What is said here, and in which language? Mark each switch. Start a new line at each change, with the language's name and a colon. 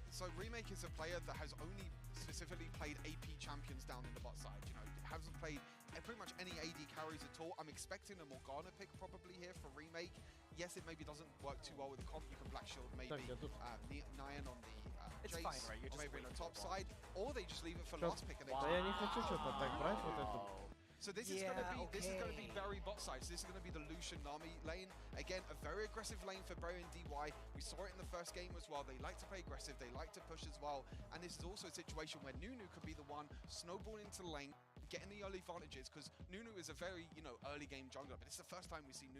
English: So Remake is a player that has only specifically played AP champions down in the bot side. Hasn't played pretty much any AD carries at all. I'm expecting a Morgana pick probably here for Remake. Yes, it maybe doesn't work too well with the comp. You can Black Shield maybe Nyan on the it's Jace, fine, right? You're or maybe on the top side, or they just leave it for last pick and they
Russian: я не хочу что-то так брать, вот эту.
English: So this is going to be very bot side. So this is going to be the Lucian Nami lane. Again, a very aggressive lane for Bro and DY. We saw it in the first game as well. They like to play aggressive. They like to push as well. And this is also a situation where Nunu could be the one snowballing into the lane, getting the early advantages, because Nunu is a very, early game jungler. But it's the first time we see Nunu.